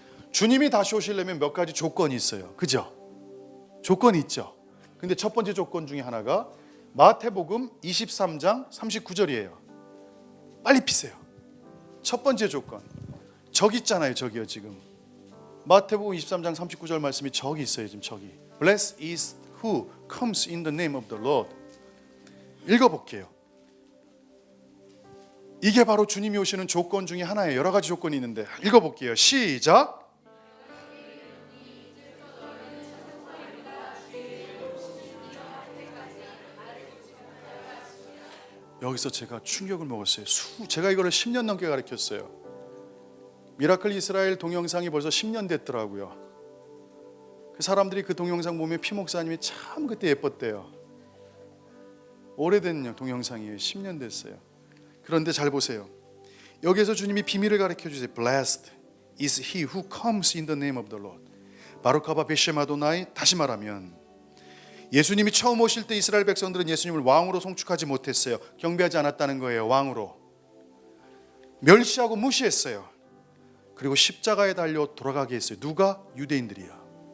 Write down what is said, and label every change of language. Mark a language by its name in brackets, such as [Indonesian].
[Korean] 주님이 다시 오시려면 몇 가지 조건이 있어요. 그죠? 조건이 있죠. 근데 첫 번째 조건 중에 하나가 마태복음 23장 39절이에요. 빨리 피세요. 첫 번째 조건. 저기 있잖아요. 저기요 지금. 마태복음 23장 39절 말씀이 저기 있어요. 지금 저기. [English] Blessed is who comes in the name of the Lord. [Korean] 읽어볼게요. 이게 바로 주님이 오시는 조건 중에 하나예요. 여러 가지 조건이 있는데 읽어볼게요. 시작. 여기서 제가 충격을 먹었어요. 제가 이거를 10년 넘게 가르쳤어요. 미라클 이스라엘 동영상이 벌써 10년 됐더라고요. 그 사람들이 그 동영상 보면 피 목사님이 참 그때 예뻤대요. 오래된 동영상이에요. 10년 됐어요. 그런데 잘 보세요. 여기에서 주님이 비밀을 가르쳐 주세요. [English] Blessed is he who comes in the name of the Lord. [Hebrew] 바루카바 베셈 아도나이. [Korean] 다시 말하면 예수님이 처음 오실 때 이스라엘 백성들은 예수님을 왕으로 송축하지 못했어요. 경배하지 않았다는 거예요. 왕으로 멸시하고 무시했어요. 그리고 십자가에 달려 돌아가게 했어요. 누가? 유대인들이야.